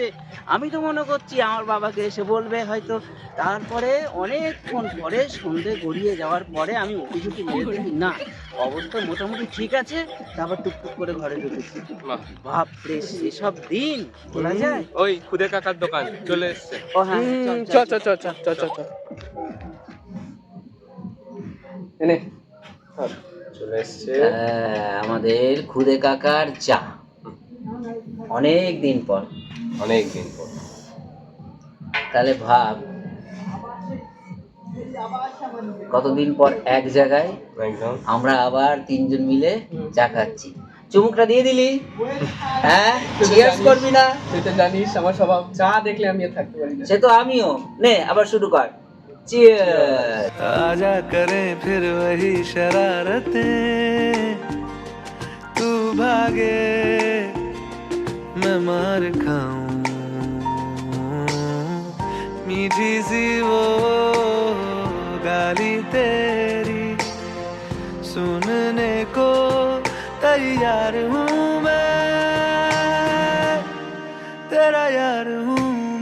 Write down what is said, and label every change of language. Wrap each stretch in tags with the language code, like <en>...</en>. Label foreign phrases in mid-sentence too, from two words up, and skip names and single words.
<bn>আমি তো মনে করছি আমার বাবাকে এসে বলবে হয়তো। তারপরে অনেকক্ষণ পরে সন্ধে গড়িয়ে যাওয়ার পরে আমি উঠি ঝুঁকি মেরে দেখি না, অবস্থা মোটামুটি ঠিক আছে, তারপর টুকটুক করে ঘরে ঢুকেছি। বাহ। বাপরে সেসব দিন বলা যায়। ওই খুদে কাকার দোকান চলে এসছে। ও হ্যাঁ, চ চ চ চ চ চ চ এনে চলে এসছে। আমাদের খুদে কাকার চা, অনেক দিন পর। অনেক দিন পর। তাহলে ভাব, কতদিন পর এক জায়গায় একদম। আমরা আবার তিনজন মিলে চা খাচ্ছি। চুমুকটা দিয়ে দিলি? হ্যাঁ, চিয়ার্স করবি না? তুই তো জানিস আমার স্বভাব, চা দেখলে আমি আর থাকতে পারি না। সে তো আমিও। নে আবার শুরু কর। চিয়ার্স।</bn> <hi>आजा करें फिर वही शरारतें, तू भागे मैं मार खाऊं, मीठी सी वो गाली तेरी सुनने को तैयार हूँ मैं, तेरा यार हूँ</hi>